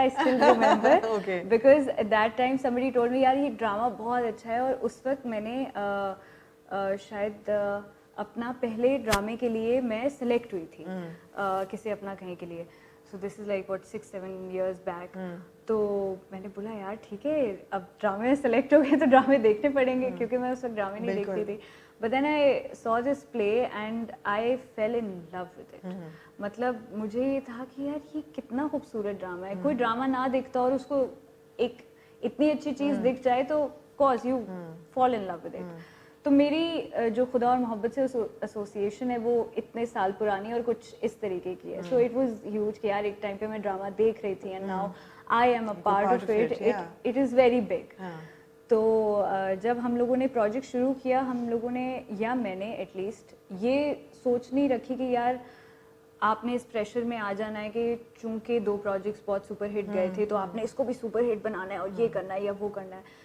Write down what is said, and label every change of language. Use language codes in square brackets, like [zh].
[en] I still remember because at that time somebody told me [ur] یار یہ drama بہت اچھا ہے, اور اس وقت میں نے شاید اپنا پہلے ڈرامے کے لیے میں سلیکٹ ہوئی تھی کسی اپنا کہیں کے لیے. [en] So this is like 6-7 years back. [ur] تو میں نے بولا یار ٹھیک ہے, اب ڈرامے میں سلیکٹ ہو گئے تو ڈرامے دیکھنے پڑیں گے, کیونکہ میں اس وقت ڈرامے نہیں دیکھتی تھی. [en] But then I saw this play and I fell in love with it. [ur] مطلب مجھے یہ تھا کہ یار یہ کتنا خوبصورت ڈرامہ ہے. کوئی ڈرامہ نہ دیکھتا اور اس کو ایک اتنی اچھی چیز دکھ جائے تو [en] cause you fall in love with it. [ur] تو میری جو خدا اور محبت سے ایسوسیشن ہے وہ اتنے سال پرانی اور کچھ اس طریقے کی ہے. [en] So it was huge [ur] کہ یار ایک ٹائم پہ میں ڈرامہ دیکھ رہی تھی [en] and now I am a part of it. It is very big. [ur] تو جب ہم لوگوں نے پروجیکٹ شروع کیا, ہم لوگوں نے یا میں نے ایٹ لیسٹ یہ سوچ نہیں رکھی کہ یار آپ نے اس پریشر میں آ جانا ہے کہ چونکہ 2 پروجیکٹس بہت سپر ہٹ گئے تھے تو آپ نے اس کو بھی سپر ہٹ بنانا ہے اور یہ کرنا ہے یا وہ کرنا ہے.